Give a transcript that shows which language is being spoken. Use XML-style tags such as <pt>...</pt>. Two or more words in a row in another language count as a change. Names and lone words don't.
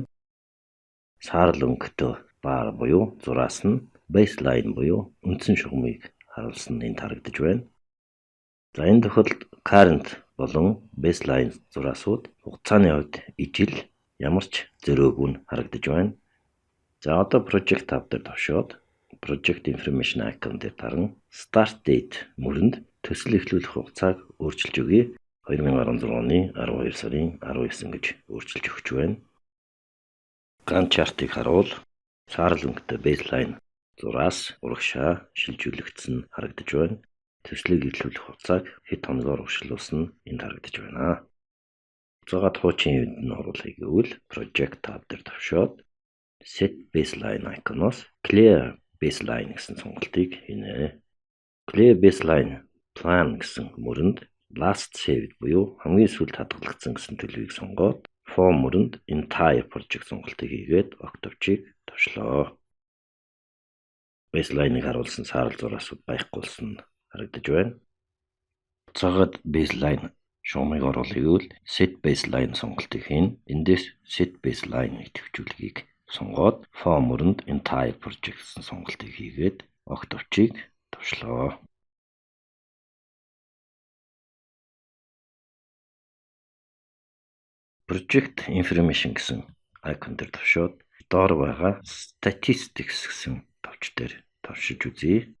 <mn>Саарл өнгөтэй баар буюу зураас нь baseline буюу үндсэн шугамыг харуулсан энд харагдаж байна. За энэ тохиолдолд current болон baseline зураасууд хугацааны хувьд ижил ямар ч зөрөөгүй нь харагдаж байна. За одоо</mn> <en>project tab</en> <mn>дээр тавшаад</mn> <en>project information icon</en> <mn>дээр даран</mn> <en>start date</en> <mn>мөрөнд төсөл эхлүүлэх хугацааг өөрчилж өгье. 2016 оны 12 сарын 19 гэж өөрчилж өгч байна.</mn> <en>Gantt chart-</en> <mn>ыг харуул саарл өнгөтэй baseline зураас урагшаа шилжүүлэгдсэн харагдаж байна. Төслийг эхлүүлэх хугацааг хэд хоногоор урьдчилуулсан энд харагдаж байна. Хугацаагаа хуучин хэвэнд нь оруулахыг гэвэл</mn> <en>project tab</en> <mn>дээр тавшаад</mn> <en>set baseline icon-</en> <mn>оос</mn> <en>clear baseline</en> <mn>гэсэн сонголтыг хийнэ.</mn> <en>Clear baseline plan</en> <mn>гэсэн мөрөнд</mn> <en>last saved</en> <mn>буюу хамгийн сүүлд хадгалагдсан гэсэн төлөвийг сонгоод for мөрөнд</mn> <en>entire project</en> <mn>сонголтыг хийгээд ог товчийг товшлоо. baseline-ыг харуулсан саарал зураасууд байхгүй болсон харагдаж байна. Цагаад baseline шугамыг оруулъя гэвэл</mn> <en>set baseline</en> <mn>сонголтыг хийн. Эндээс</mn> <en>set baseline</en> <mn>идэвхжүүлгийг сонгоод form мөрөнд</mn> <en>entire project</en> <mn>гэсэн сонголтыг хийгээд огт товчийг товшлоо.</mn> <en>Project information</en> <mn>гэсэн icon дээр товшоод доор байгаа statistics гэсэн товч дээр товшиж үзье.</mn>